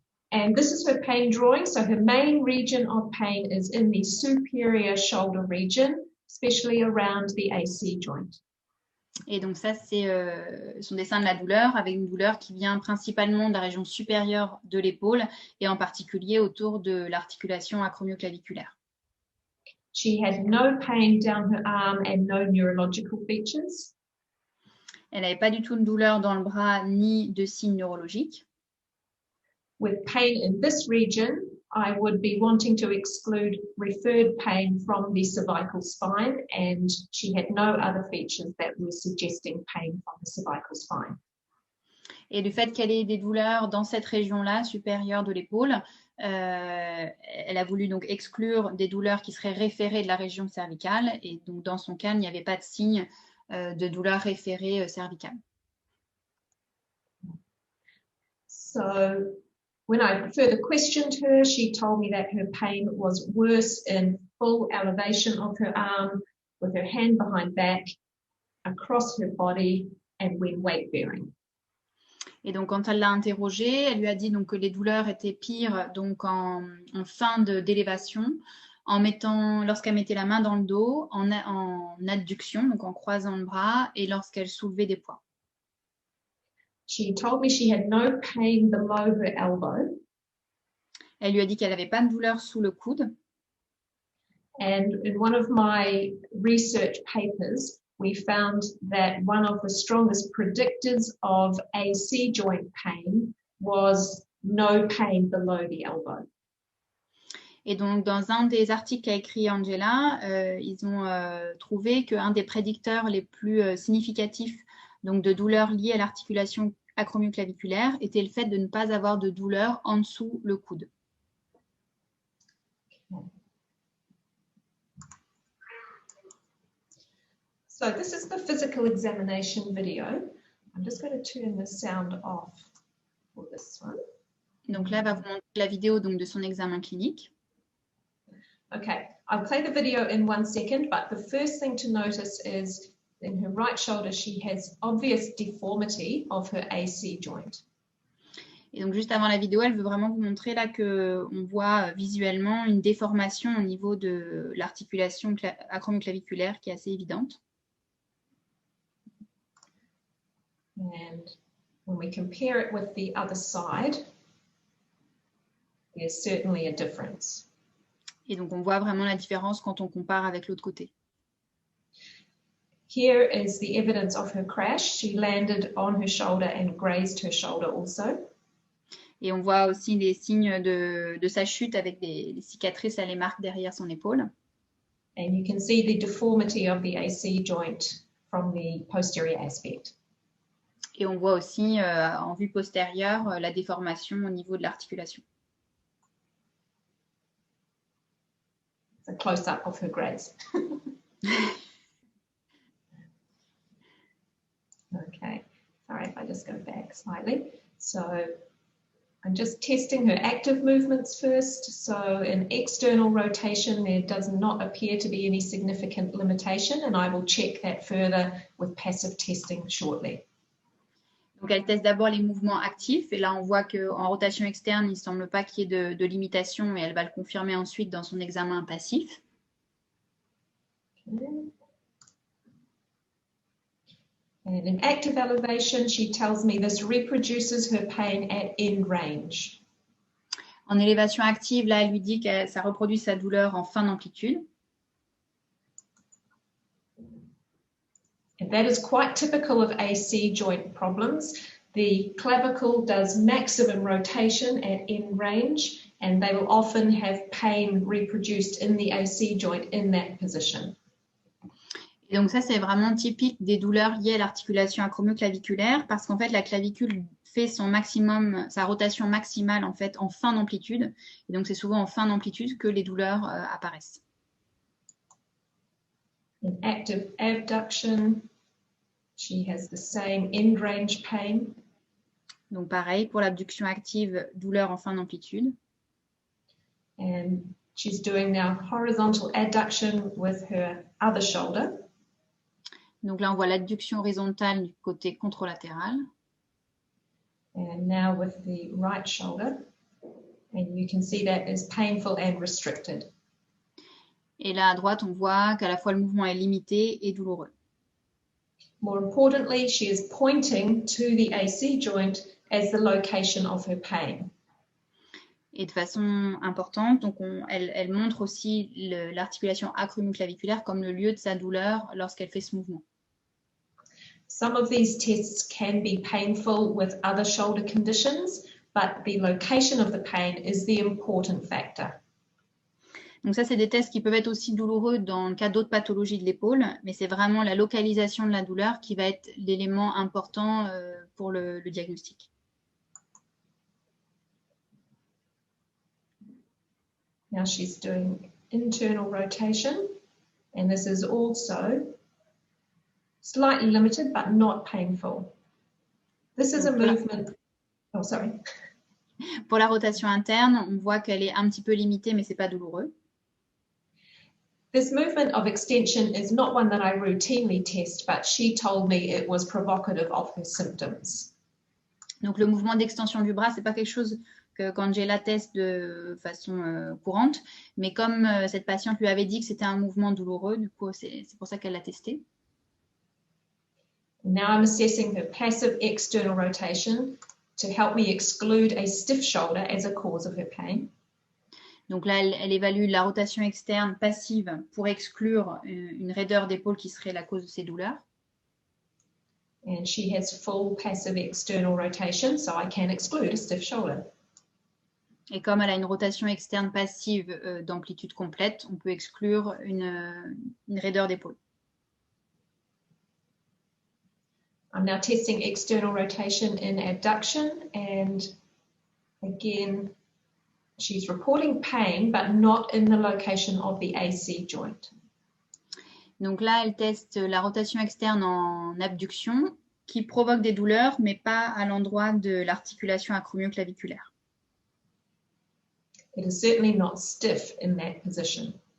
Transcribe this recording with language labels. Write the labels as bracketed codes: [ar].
[en] And this is her pain drawing. So her main region of pain is in the superior shoulder region, especially around the AC joint. [fr] Et donc ça, c'est son dessin de la douleur, avec une douleur qui vient principalement de la région supérieure de l'épaule et en particulier autour de l'articulation acromioclaviculaire. [en] She had no pain down her arm and no neurological features. [fr] Elle n'avait pas du tout de douleur dans le bras ni de signes neurologiques. [en] With pain in this region I would be wanting to exclude referred pain from the cervical spine, and she had no other features that were suggesting pain from the cervical spine. [fr] Et du fait qu'elle ait des douleurs dans cette région-là, supérieure de l'épaule, elle a voulu donc exclure des douleurs qui seraient référées de la région cervicale. Et donc, dans son cas, il n'y avait pas de signe de douleur référée cervicale. [en] So when I further questioned her, she told me that her pain was worse in full elevation of her arm, with her hand behind back, across her body, and when weight bearing. [fr] Et donc, quand elle l'a interrogée, elle lui a dit donc que les douleurs étaient pires donc en fin d'élévation, lorsqu'elle mettait la main dans le dos, en adduction, donc en croisant le bras, et lorsqu'elle soulevait des poids. [en] She told me she had no pain below her elbow. [fr] Elle lui a dit qu'elle n'avait pas de douleur sous le coude. [en] And in one of my research papers, we found that one of the strongest predictors of AC joint pain was no pain below the elbow. [fr] Et donc, dans un des articles qu'a écrit Angela, ils ont trouvé qu'un des prédicteurs les plus significatifs donc de douleurs liées à l'articulation acromioclaviculaire était le fait de ne pas avoir de douleur en dessous le coude. [en] So this is the physical examination video. I'm just going to turn the sound off for this one. [fr] Donc là, elle va vous montrer la vidéo donc, de son examen clinique. [en] Okay, I'll play the video in 1 second, but the first thing to notice is in her right shoulder, she has obvious deformity of her AC joint. [fr] Et donc, juste avant la vidéo, elle veut vraiment vous montrer là qu'on voit visuellement une déformation au niveau de l'articulation acromioclaviculaire qui est assez évidente. [en] And when we compare it with the other side, there's certainly a difference. [fr] Et donc, on voit vraiment la différence quand on compare avec l'autre côté. [en] Here is the evidence of her crash. She landed on her shoulder and grazed her shoulder also. [fr] Et on voit aussi les signes de sa chute avec des cicatrices à les marques derrière son épaule. [en] And you can see the deformity of the AC joint from the posterior aspect. [fr] Et on voit aussi en vue postérieure la déformation au niveau de l'articulation. [en] It's a close-up of her graze. Okay, sorry if I just go back slightly. So I'm just testing her active movements first. So in external rotation, there does not appear to be any significant limitation, and I will check that further with passive testing shortly. [fr] Donc, elle teste d'abord les mouvements actifs. Et là, on voit qu'en rotation externe, il ne semble pas qu'il y ait de limitation. Et elle va le confirmer ensuite dans son examen passif. [en] Okay. And in active elevation, she tells me this reproduces her pain at end range. [fr] En élévation active, là, elle lui dit que ça reproduit sa douleur en fin d'amplitude. [en] And that is quite typical of AC joint problems. The clavicle does maximum rotation at end range, and they will often have pain reproduced in the AC joint in that position. [fr] Et donc ça, c'est vraiment typique des douleurs liées à l'articulation acromioclaviculaire parce qu'en fait, la clavicule fait son maximum, sa rotation maximale en fait en fin d'amplitude. Et donc, c'est souvent en fin d'amplitude que les douleurs apparaissent. [en] In active abduction, she has the same end range pain. [fr] Donc pareil, pour l'abduction active, douleur en fin d'amplitude. [en] And she's doing now horizontal adduction with her other shoulder. [fr] Donc là, on voit l'adduction horizontale du côté contralatéral. [en] And now with the right shoulder. And you can see that is painful and restricted. [fr] Et là, à droite, on voit qu'à la fois le mouvement est limité et douloureux. [en] More importantly, she is pointing to the AC joint as the location of her pain. [fr] Et de façon importante, donc elle montre aussi l'articulation acromioclaviculaire comme le lieu de sa douleur lorsqu'elle fait ce mouvement. [en] Some of these tests can be painful with other shoulder conditions, but the location of the pain is the important factor. [fr] Donc ça, c'est des tests qui peuvent être aussi douloureux dans le cas d'autres pathologies de l'épaule, mais c'est vraiment la localisation de la douleur qui va être l'élément important pour le diagnostic. [en] Now she's doing internal rotation, and this is also slightly limited but not painful. This is a movement. Oh, sorry. [fr] Pour la rotation interne, on voit qu'elle est un petit peu limitée, mais c'est pas douloureux. [en] This movement of extension is not one that I routinely test, but she told me it was provocative of her symptoms. [fr] Donc le mouvement d'extension du bras, c'est pas quelque chose que qu'Angela teste de façon courante, mais comme cette patiente lui avait dit que c'était un mouvement douloureux, du coup c'est pour ça qu'elle l'a testé. [en] Now I'm assessing her passive external rotation to help me exclude a stiff shoulder as a cause of her pain. [fr] Donc là, elle évalue la rotation externe passive pour exclure une raideur d'épaule qui serait la cause de ses douleurs. [en] And she has full passive external rotation, so I can exclude a stiff shoulder. [fr] Et comme elle a une rotation externe passive d'amplitude complète, on peut exclure une raideur d'épaule. [en] I'm now testing external rotation in abduction, and again, she's reporting pain, but not in the location of the AC joint. [fr] Donc là, elle teste la rotation externe en abduction qui provoque des douleurs, mais pas à l'endroit de l'articulation acromio-claviculaire. [en] It is certainly not stiff in that position.